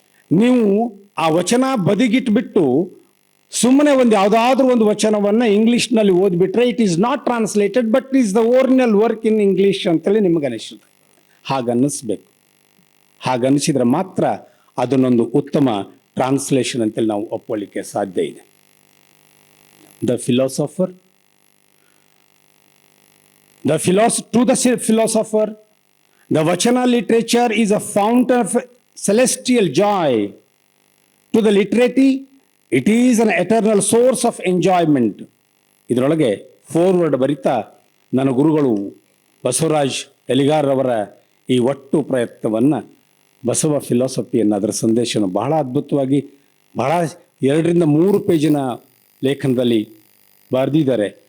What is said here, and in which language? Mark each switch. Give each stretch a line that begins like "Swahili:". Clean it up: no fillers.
Kannada: ನೀವು ಆ ವಚನ ಬದಿಗಿಟ್ಬಿಟ್ಟು ಸುಮ್ಮನೆ ಒಂದು ಯಾವುದಾದ್ರೂ ಒಂದು ವಚನವನ್ನು ಇಂಗ್ಲಿಷ್ನಲ್ಲಿ ಓದ್ಬಿಟ್ರೆ,
English: it is not translated but is the original work in English
Kannada: ಅಂತೇಳಿ ನಿಮಗೆ ಅನಿಸುತ್ತೆ. ಹಾಗನ್ನಿಸ್ಬೇಕು. ಹಾಗನ್ನಿಸಿದ್ರೆ ಮಾತ್ರ ಅದನ್ನೊಂದು ಉತ್ತಮ ಟ್ರಾನ್ಸ್ಲೇಷನ್ ಅಂತೇಳಿ ನಾವು ಒಪ್ಕೊಳ್ಳಿಕ್ಕೆ ಸಾಧ್ಯ ಇದೆ.
English: The philosopher, to the philosopher, the Vachana literature is a fountain of celestial joy. To the literati, it is an eternal source of enjoyment.
Kannada: ಇದರೊಳಗೆ ಫೋರ್ವರ್ಡ್ ಬರಿತಾ ನನ್ನ ಗುರುಗಳು ಬಸವರಾಜ್ ಎಲಿಗಾರವರ ಈ ಒಟ್ಟು ಪ್ರಯತ್ನವನ್ನು ಬಸವ ಫಿಲಾಸಫಿಯನ್ನು ಅದರ ಸಂದೇಶವನ್ನು ಬಹಳ ಅದ್ಭುತವಾಗಿ ಬಹಳ 2-3 ಪೇಜಿನ ಲೇಖನದಲ್ಲಿ ಬರೆದಿದ್ದಾರೆ.